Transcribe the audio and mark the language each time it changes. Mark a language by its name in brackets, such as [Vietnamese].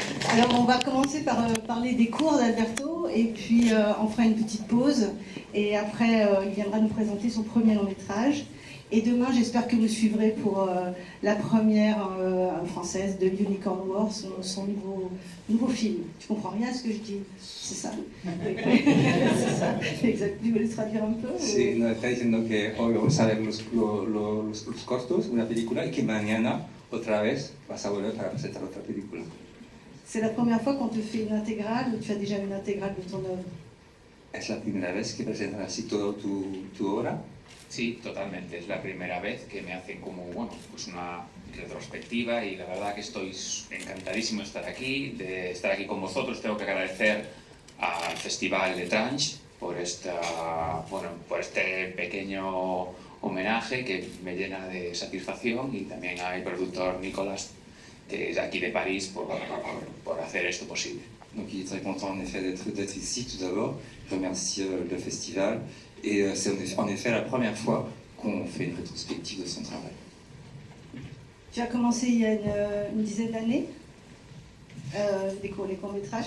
[French] Alors on va commencer par parler des cours d'Alberto et puis on fera une petite pause et après il viendra nous présenter son premier long métrage. Et demain j'espère que vous suivrez pour la première française de Unicorn War, son nouveau film. Tu comprends rien à ce que je dis? C'est ça. C'est ça. Exact. Tu veux le traduire un peu? [Spanish] Sí, nos está diciendo que hoy vamos a ver los cortos, una película, y que mañana otra vez vas a volver para presentar otra película. [French] C'est la première fois qu'on te fait une intégrale ou tu as déjà une intégrale de ton œuvre? [Spanish] ¿Es la primera vez que presentan así todo tu obra? Sí, totalmente. Es la primera vez que me hacen como, bueno, pues una retrospectiva y la verdad que estoy encantadísimo de estar aquí con vosotros. Tengo que agradecer al Festival de Tranche por este pequeño homenaje que me llena de satisfacción y también a mi productor Nicolas, que es aquí de París, por hacer esto posible. [French] Donc il est très content en effet d'être ici tout d'abord. Je remercie le festival et c'est en effet la première fois qu'on fait une rétrospective de son travail. Tu as commencé il y a une dizaine d'années les courts-métrages.